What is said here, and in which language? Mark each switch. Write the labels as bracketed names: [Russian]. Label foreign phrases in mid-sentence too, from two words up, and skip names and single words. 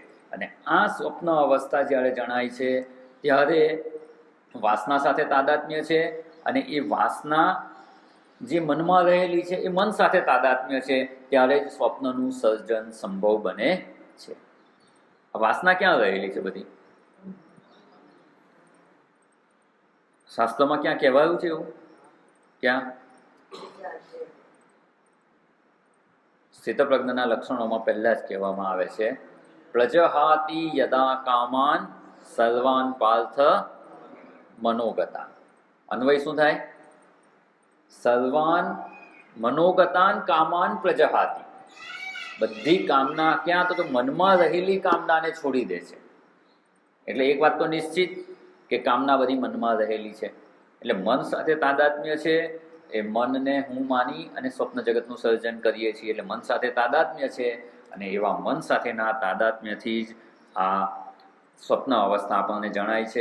[Gujarati] અને આ સ્વપ્ન અવસ્થા જ્યારે જણાય છે ત્યારે વાસના સાથે તાદાત્મ્ય છે અને એ વાસના જે મનમાં રહેલી છે એ મન સાથે તાદાત્મ્ય છે, ત્યારે જ સ્વપ્નનું સર્જન સંભવ બને છે. આ વાસના ક્યાં રહેલી છે બધી? શાસ્ત્રમાં ક્યાં કહેવાયું છે એવું? ક્યાં? સ્થિતપ્રજ્ઞના લક્ષણોમાં પહેલા જ કહેવામાં આવે છે, [Sanskrit] પ્રજહાતિ યદા કામાન સર્વાન પાર્થ મનોગતા. [Gujarati] અન્વય શું થાય? [Sanskrit] સર્વાન મનોગતાન કામાન પ્રજહાતિ. [Gujarati] બધી કામના ક્યાં? તો મનમાં રહેલી કામનાને છોડી દે છે. એટલે એક વાત તો નિશ્ચિત કે કામના બધી મનમાં રહેલી છે. એટલે મન સાથે તાદાત્મ્ય છે. એ મનને હું માની અને સ્વપ્ન જગતનું સર્જન કરીએ છીએ. એટલે મન સાથે તાદાત્મ્ય છે અને એવા મન સાથેના તાદાત્મ્યથી જ આ સ્વપ્ન અવસ્થા આપણને જણાય છે.